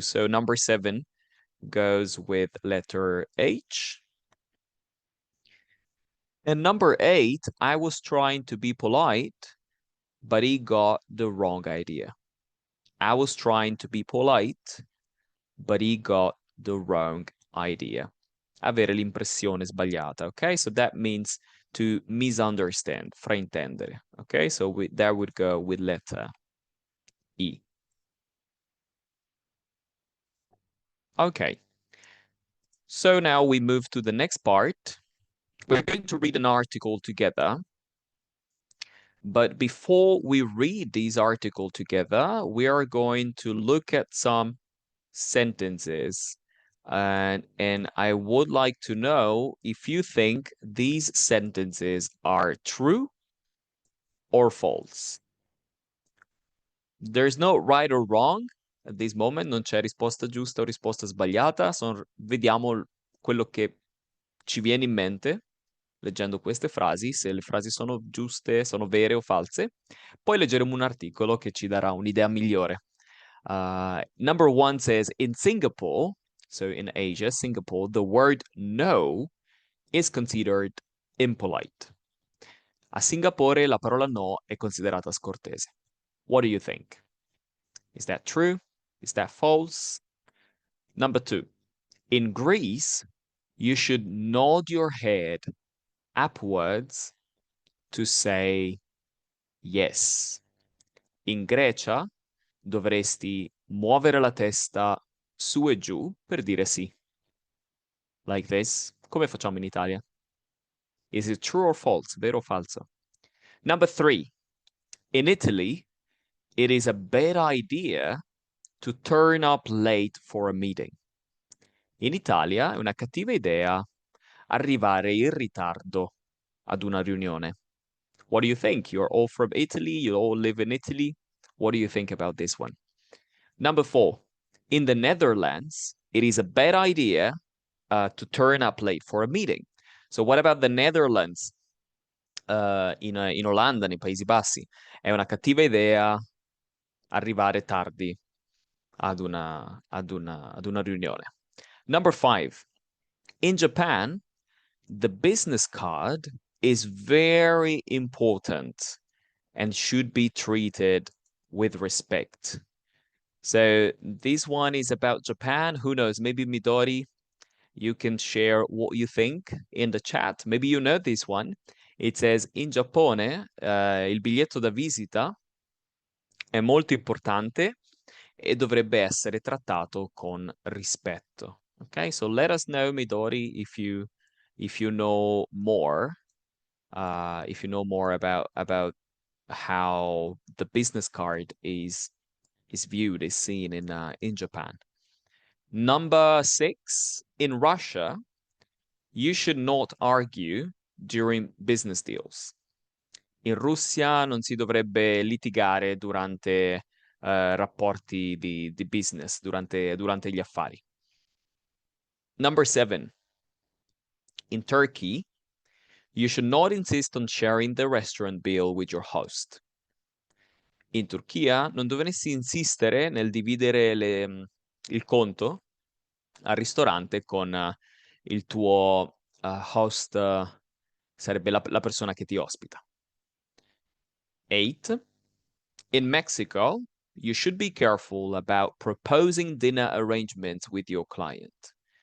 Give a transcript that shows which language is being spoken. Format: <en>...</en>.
<en>So number 7 goes with letter H. And number 8, I was trying to be polite, but he got the wrong idea. I was trying to be polite, but he got the wrong idea.</en> <it>Avere l'impressione sbagliata, okay?</it> <en>So that means to misunderstand, fraintendere, okay? So that would go with letter E. Okay. So now we move to the next part. We're going to read an article together. But before we read these articles together, we are going to look at some sentences. And I would like to know if you think these sentences are true or false. There's no right or wrong at this moment,</en> <it>non c'è risposta giusta o risposta sbagliata, vediamo quello che ci viene in mente leggendo queste frasi, se le frasi sono giuste, sono vere o false. Poi leggeremo un articolo che ci darà un'idea migliore.</it> <en>Number one says, in Singapore, so in Asia, Singapore, the word no is considered impolite.</en> <it>A Singapore la parola no è considerata scortese.</it> <en>What do you think? Is that true? Is that false? Number two, in Greece, you should nod your head upwards to say yes.</en> <it>In Grecia dovresti muovere la testa su e giù per dire sì.</it> <en>Like this.</en> <it>Come facciamo in Italia?</it> <en>Is it true or false?</en> <it>Vero o falso?</it> <en>Number three, in Italy, it is a bad idea to turn up late for a meeting.</en> <it>In Italia è una cattiva idea arrivare in ritardo ad una riunione.</it> <en>What do you think? You're all from Italy, you all live in Italy. What do you think about this one? Number four, in the Netherlands, it is a bad idea to turn up late for a meeting. So what about the Netherlands?</en> <it>In Olanda, nei Paesi Bassi, è una cattiva idea arrivare tardi ad una riunione.</it> <en>Number five, in Japan, the business card is very important and should be treated with respect. So this one is about Japan. Who knows? Maybe Midori, you can share what you think in the chat. Maybe you know this one. It says,</en> <it>in Giappone, il biglietto da visita è molto importante e dovrebbe essere trattato con rispetto.</it> <en>Okay, so let us know, Midori, if you know more, about how the business card is viewed, is seen in Japan. Number six, in Russia, you should not argue during business deals.</en> <it>In Russia non si dovrebbe litigare durante rapporti di business, durante gli affari.</it> <en>Number seven, in Turkey, you should not insist on sharing the restaurant bill with your host.</en> <it>In Turchia non dovresti insistere nel dividere il conto al ristorante con il tuo host, sarebbe la persona che ti ospita.</it> <en>8. In Mexico, you should be careful about proposing dinner arrangements with your client.</en>